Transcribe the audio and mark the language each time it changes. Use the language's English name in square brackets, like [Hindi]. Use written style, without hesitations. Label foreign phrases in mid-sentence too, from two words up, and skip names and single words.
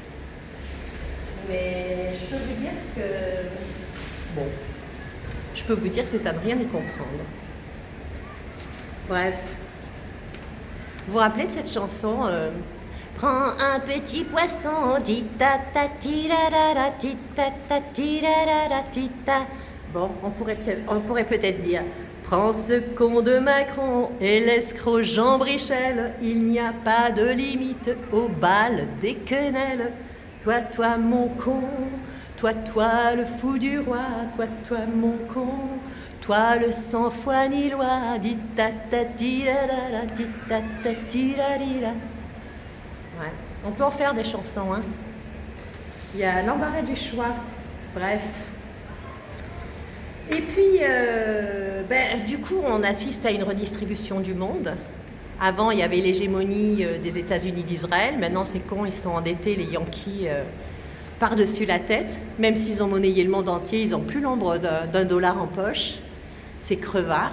[French] Mais je peux vous dire que... Bon. Je peux vous dire que c'est à ne rien y comprendre. Bref. Vous vous rappelez de cette chanson Prends un petit poisson, dit ta ta tirara, ti ta ta tirara, ti ta. Bon, on pourrait peut-être dire Prends ce con de Macron et l'escroc Jean Brichel, il n'y a pas de limite au bal des quenelles. Toi, mon con, toi, le fou du roi, toi, mon con, toi, le sans foi ni loi, dit ta ta tirara, dit ta ta tirarira. Ouais, on peut en faire des chansons, hein. Il y a l'embarras du choix, bref. Et puis, du coup, on assiste à une redistribution du monde. Avant, il y avait l'hégémonie des États-Unis d'Israël. Maintenant, c'est con, ils sont endettés, les Yankees, par-dessus la tête, même s'ils ont monnayé le monde entier, ils n'ont plus l'ombre d'un dollar en poche, ces crevards.